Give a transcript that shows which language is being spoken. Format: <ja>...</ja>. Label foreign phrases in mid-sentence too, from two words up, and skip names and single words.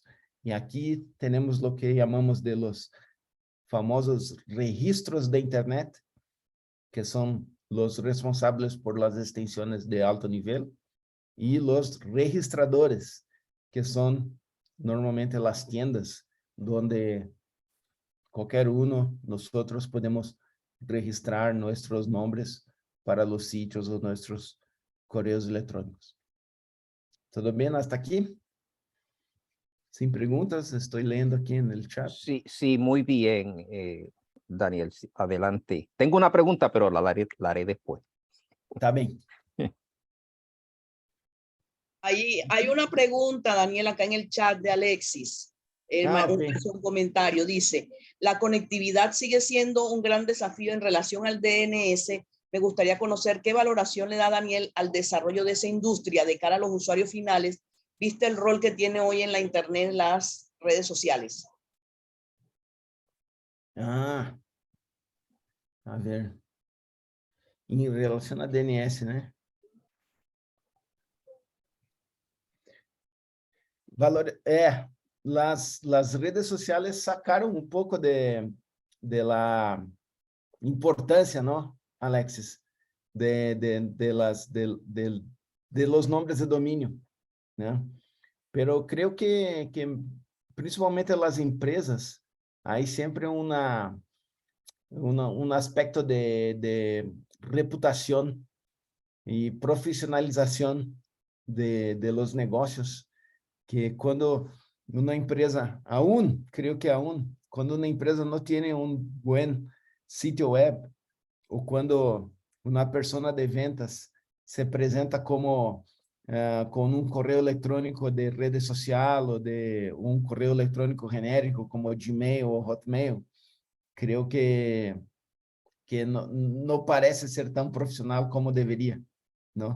<pt>E aqui temos o que chamamos de</pt> <es>los famosos registros de Internet,</es> <pt>que são os responsáveis por las extensões de alto nível, e os registradores, que são normalmente as tiendas, onde qualquer nós podemos registrar nossos nomes para os sítios ou nossos correios eletrônicos. Tudo bem hasta aqui?</pt> <es>Sin preguntas, estoy leyendo aquí en el chat. Sí, sí, muy bien, Daniel, sí, adelante. Tengo una pregunta, pero la haré después. Está bien. Hay una pregunta, Daniel, acá en el chat de Alexis. Un comentario, dice, la conectividad sigue siendo un gran desafío en relación al DNS. Me gustaría conocer qué valoración le da Daniel al desarrollo de esa industria de cara a los usuarios finales, viste el rol que tiene hoy en la Internet, en las redes sociales. A ver.</es> <pt>Em relação a DNS, né?</pt> <es>Las redes sociales</es> <pt>sacaram um pouco</pt> <es>de la</es> <pt>importância,</pt> <es>¿no, Alexis? De los nombres de domínio, né? Pero creo que principalmente las empresas, hay siempre un aspecto de reputación y profesionalización de los negocios, que cuando una empresa, cuando una empresa no tiene un buen sitio web, o cuando una persona de ventas se presenta como con un correo electrónico de redes social o de un correo electrónico genérico como Gmail o Hotmail, creo que no parece ser tan profesional como debería, ¿no?</es>